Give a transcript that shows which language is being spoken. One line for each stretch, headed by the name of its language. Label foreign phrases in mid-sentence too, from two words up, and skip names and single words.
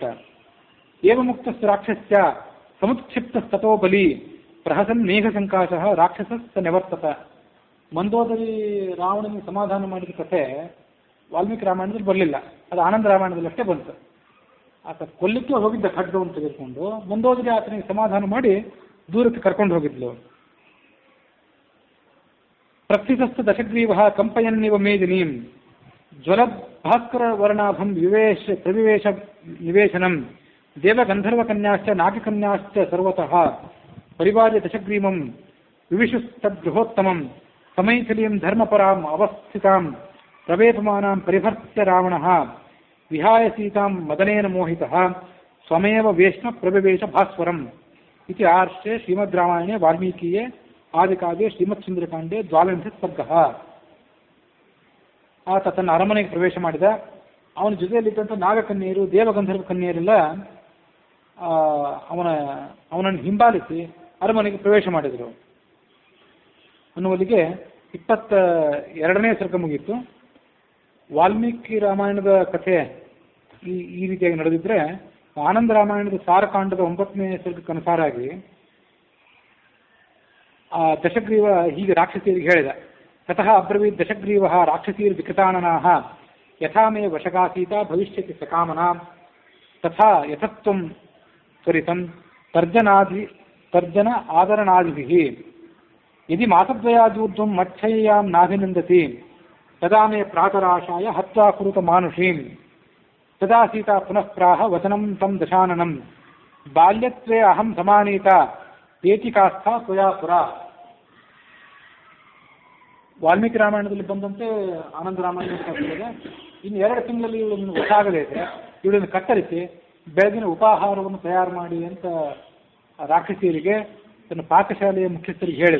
Sanskrit: ಏವ ಮುಕ್ತ ರಾಕ್ಷಸ್ಯ ಸಮುತ್ಕ್ಷಿಪ್ತ ತಥೋ ಬಲಿ ಪ್ರಹಸನ್ ಮೇಘ ಸಂಕಾಶ ರಾಕ್ಷಸ ನಿವರ್ತತ.
Kannada: ಮಂದೋದರಿ ರಾವಣನಿಗೆ ಸಮಾಧಾನ ಮಾಡಿದ ಕಥೆ ವಾಲ್ಮೀಕಿ ರಾಮಾಯಣದಲ್ಲಿ ಬರಲಿಲ್ಲ, ಅದು ಆನಂದ ರಾಮಾಯಣದಲ್ಲಿ ಅಷ್ಟೇ ಬಂತು. ಆತ ಕೊಲ್ಲಿಕ್ಕೆ ಹೋಗಿದ್ದ ಖಡ್ಗವನ್ನು ತೆಗೆದುಕೊಂಡು, ಮಂದೋದರಿ ಆತನಿಗೆ ಸಮಾಧಾನ ಮಾಡಿ ದೂರಕ್ಕೆ ಕರ್ಕೊಂಡು ಹೋಗಿದ್ಲು.
Sanskrit: ಪ್ರಕ್ಷಿತಸ್ಥ ದಶಗ್ರೀವ ಕಂಪಯನ್ನಿವ ಮೇದಿನೀಂ ಜ್ವಲದ್ ಭಾಸ್ಕರ ವರ್ಣಾಭಂ ಪ್ರವಿವೇಶ ನಿವೇಶನಂ ದೇವಗಂಧರ್ವಕನ್ಯಾಶ್ಚ ನಾಗಕನ್ಯಾಶ್ಚ ಸರ್ವತಃ ಪರಿವಾರ್ಯ ದಶಗ್ರೀವಂ ವಿವಿಶುಸ್ತದ್ಗೃಹೋತ್ತಮಂ ಸಮೈಥಿಲಿಯಂ ಧರ್ಮಪರಾಂ ಅವಸ್ಥಿತಾಂ ಪ್ರವೇಪಮಾನಾಂ ಪರಿಭರ್ತ್ಯ ರಾವಣಃ ವಿಹಾಯ ಸೀತಾಂ ಮದನೇನ ಮೋಹಿತಃ ಸ್ವಮೇವ ವೇಶ್ಮ ಪ್ರವಿವೇಶ ಭಾಸ್ವರಂ ಇತಿ ಆರ್ಷೆ ಶ್ರೀಮದ್ ರಾಮಾಯಣೆ ವಾಲ್ಮೀಕಿಯೇ ಆದಿಕಾವ್ಯೆ ಶ್ರೀಮತ್ ಸುಂದರಕಾಂಡೆ 12 ಸರ್ಗಃ.
Kannada: ಆತ ತನ್ನ ಅರಮನೆಗೆ ಪ್ರವೇಶ ಮಾಡಿದ. ಅವನ ಜೊತೆಯಲ್ಲಿದ್ದಂಥ ನಾಗಕನ್ಯರು ದೇವಗಂಧರ್ವ ಕನ್ಯರೆಲ್ಲ ಅವನನ್ನು ಹಿಂಬಾಲಿಸಿ ಅರಮನೆಗೆ ಪ್ರವೇಶ ಮಾಡಿದರು ಅನ್ನುವಲ್ಲಿಗೆ 22ನೇ ಸರ್ಗ ಮುಗಿಯಿತು. ವಾಲ್ಮೀಕಿ ರಾಮಾಯಣದ ಕಥೆ ಈ ರೀತಿಯಾಗಿ ನಡೆದಿದ್ರೆ, ಆನಂದ ರಾಮಾಯಣದ ಸಾರಕಾಂಡದ 9ನೇ ಸರ್ಗಕ್ಕನುಸಾರಾಗಿ ಆ ದಶಗ್ರೀವ ಹೀಗೆ ರಾಕ್ಷಸಿಯರಿಗೆ ಹೇಳಿದ.
Sanskrit: ತತಃ ಅಬ್ರವೀತ್ ದಶಗ್ರೀವ ರಾಕ್ಷಸೀರ್ ವಿಕೃತಾನನಾಹ ಯಥಾ ಮೇ ವಶಗಾಸೀತ ಭವಿಷ್ಯತಿ ಸಕಾಮನಾ ತಥಾ ಯಥತ್ವಂ ತ್ವರಿತಂ ತರ್ಜನ ಆದರಣಾದಿಭಿಃ ಯದಿ ಮಾಸದ್ವಯಾದೂರ್ಧ್ವಂ ಮಚ್ಛಯ್ಯಾಂ ನಾಭಿನಂದತಿ ತದಾ ಮೇ ಪ್ರಾತರಾಶಾಯ ಹತ್ವಾ ಕುರುತ ಮಾನುಷೀಂ ತದಾ ಸೀತಾ ಪುನಃ ಪ್ರಾಹ ವಚನಂ ತಂ ದಶಾನನಂ ಬಾಲ್ಯತ್ವೇ ಅಹಂ ಸಮಾನೀತ ಪೇಚಿಕಾಸ್ಥ ತ್ವಯಾ ಪುರ.
Kannada: ವಾಲ್ಮೀಕಿ ರಾಮಾಯಣದಲ್ಲಿ ಬಂದಂತೆ ಆನಂದ ರಾಮಾಯಣದಲ್ಲಿ ಇನ್ನು 2 ತಿಂಗಳಲ್ಲಿ ಇವಳನ್ನು ಗೊತ್ತಾಗದೇ ಇದೆ, ಇವಳನ್ನು ಕತ್ತರಿಸಿ ಬೆಳಗಿನ ಉಪಾಹಾರವನ್ನು ತಯಾರು ಮಾಡಿ ಅಂತ ರಾಕ್ಷಸಿಯರಿಗೆ ತನ್ನ ಪಾಕಶಾಲೆಯ ಮುಖ್ಯಸ್ಥರಿಗೆ ಹೇಳಿದ.